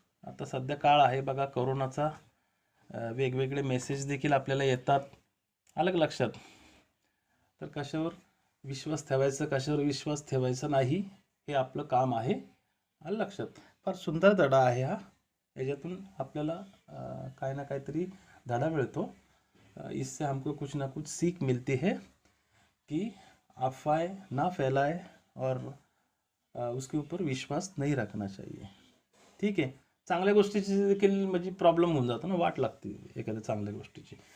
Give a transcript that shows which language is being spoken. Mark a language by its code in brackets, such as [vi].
[mr] आता सध्या काळ आहे बघा कोरोनाचा, वेगवेगळे मेसेज देखील आपल्याला येतात. आलं का लक्षात? तर कशावर विश्वास ठेवायचा, कशावर विश्वास ठेवायचा नाही, हे आपलं काम आहे. आलं लक्षात? फार सुंदर धडा आहे हा. याच्यातून आपल्याला काय ना काहीतरी धड़ा मिळतो। [hi] इससे हमको कुछ ना कुछ सीख मिलती है कि अफवाह ना फैलाए और उसके ऊपर विश्वास नहीं रखना चाहिए। [mr] ठीक आहे, चांगल्या गोष्टीची देखील म्हणजे प्रॉब्लेम होऊन जातो ना, वाट लागते एखाद्या चांगल्या गोष्टीची।